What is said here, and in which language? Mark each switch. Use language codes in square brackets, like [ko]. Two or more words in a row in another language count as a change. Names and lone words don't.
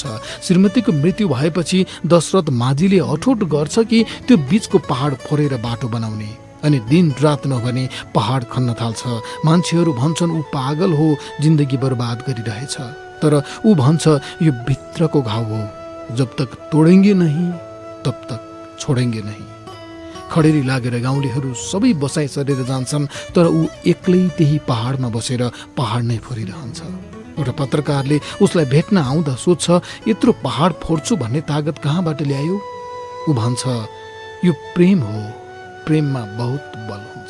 [ne] श्रीमतीको मृत्यु भएपछि दशरथ माझीले अठोट गर्छ कि त्यो बीचको पहाड फोरेर बाटो बनाउने, अनि दिन रात नभने पहाड खन्न थाल्छ। मान्छेहरू भन्छन् ऊ पागल हो, जिन्दगी बर्बाद गरिरहेछ। तर ऊ भन्छ यो भित्रको घाउ हो, [hi] जब तक तोडेंगे नहीं तब तक छोडेंगे नहीं। [ne] खडेरी लागेर गाउँलेहरू सबै बसाइ सरेर जान्छन्, तर ऊ एक्लै त्यही पहाडमा बसेर पहाड नै फोरिरहन्छ। एउटा पत्रकारले उसलाई भेट्न आउँदा सोध्छ, यत्रो पहाड फोड्छु भन्ने तागत कहाँबाट ल्यायो? ऊ भन्छ यो प्रेम हो, प्रेममा बहुत बल हुन्छ।